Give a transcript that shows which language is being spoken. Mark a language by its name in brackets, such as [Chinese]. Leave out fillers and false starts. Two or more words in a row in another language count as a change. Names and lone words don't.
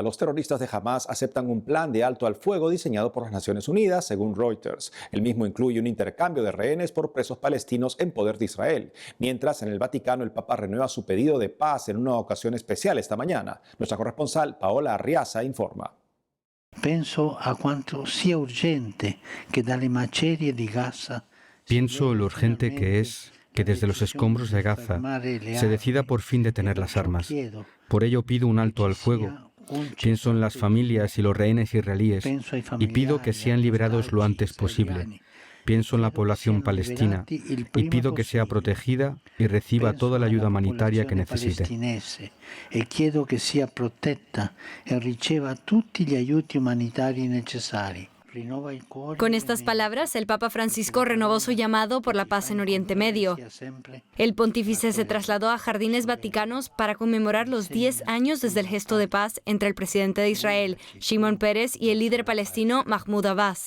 [Spanish] Los terroristas de Hamás aceptan un plan de alto al fuego diseñado por las Naciones Unidas, según Reuters. El mismo incluye un intercambio de rehenes por presos palestinos en poder de Israel. Mientras, en el Vaticano, el Papa renueva su pedido de paz en una ocasión especial esta mañana. Nuestra corresponsal, Paola Arriaza, informa. [Italian] Penso a cuanto sia urgente que dalle macerie di Gaza. [Spanish] Pienso lo urgente que es que desde los escombros de Gaza se decida por fin detener las armas. Por ello pido un alto al fuego. Pienso en las familias y los rehenes israelíes y pido que sean liberados lo antes posible. Pienso en la población palestina y pido que sea protegida y reciba toda la ayuda humanitaria que necesite. [Italian] E chiedo che sia protetta e riceva tutti gli aiuti umanitari necessari. [Spanish] Con estas palabras, el Papa Francisco renovó su llamado por la paz en Oriente Medio. El pontífice se trasladó a Jardines Vaticanos para conmemorar los 10 años desde el gesto de paz entre el presidente de Israel, Shimon Peres, y el líder palestino Mahmoud Abbas.